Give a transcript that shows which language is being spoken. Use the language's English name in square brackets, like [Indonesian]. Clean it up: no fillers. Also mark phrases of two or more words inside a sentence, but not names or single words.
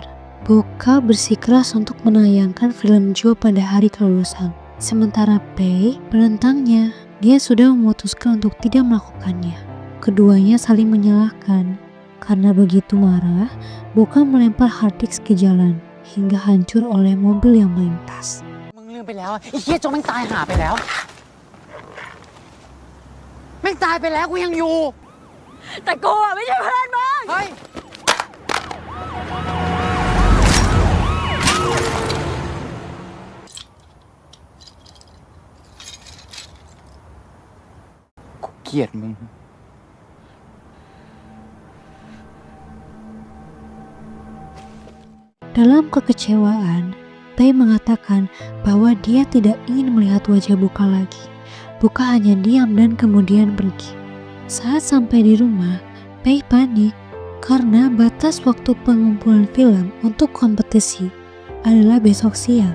[Indonesian] Boka bersikeras untuk menayangkan film Joe pada hari kelulusan. Sementara Pei menentangnya, dia sudah memutuskan untuk tidak melakukannya. Keduanya saling menyalahkan. Karena begitu marah, Boka melempar [English] hard disk [Indonesian] ke jalan hingga hancur oleh mobil yang melintas. [Thai] มึงลืมไปแล้วไอ้เหี้ยโจแม่งตายหาไปแล้ว แม่งตายไปแล้วกูยังอยู่ แต่กูอะไม่ใช่เพื่อนมึง เฮ้ย กูเกลียดมึง [Indonesian] Dalam kekecewaan, Pei mengatakan bahwa dia tidak ingin melihat wajah Boka lagi. Boka hanya diam dan kemudian pergi. Saat sampai di rumah, Pei panik karena batas waktu pengumpulan film untuk kompetisi adalah besok siang.